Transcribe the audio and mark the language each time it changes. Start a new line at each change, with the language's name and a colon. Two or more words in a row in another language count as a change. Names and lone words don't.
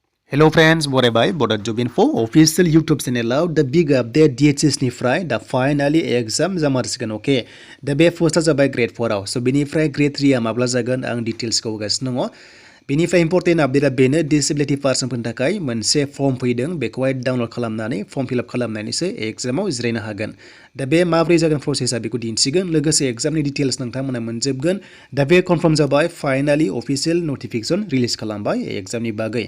English: Hello friends,
Bodo: बरायबाय Bodo Job Info
English: official YouTube channel the big update
Bodo: DHS निफ्राय दा
English: finally exam
Bodo: जामारसिगोन ओके दा बे पोस्टआ जाबाय grade 4 आव सो बेनिफ्राय grade 3 आ माब्ला जागोन आं डिटेल्सखौ होगासिनो दङ बेनिफ्राय
English: important update
Bodo: बेनो
English: disability persons
Bodo: थाखाय मोनसे फर्म फैदों बेखौहाय डाउनलड खालामनानै फर्म फिलआप खालामनानैसो एग्जामाव जिरायनो हागोन दा बे माब्रै जागोन प्रसेसआ बेखौ दिन्थिगोन लोगोसे एग्जामनि डिटेल्स नोंथांमोना मोनजोबगोन दा बे कनफार्म जाबाय
English: finally official notification release
Bodo: खालामबाय एग्जामनि बागै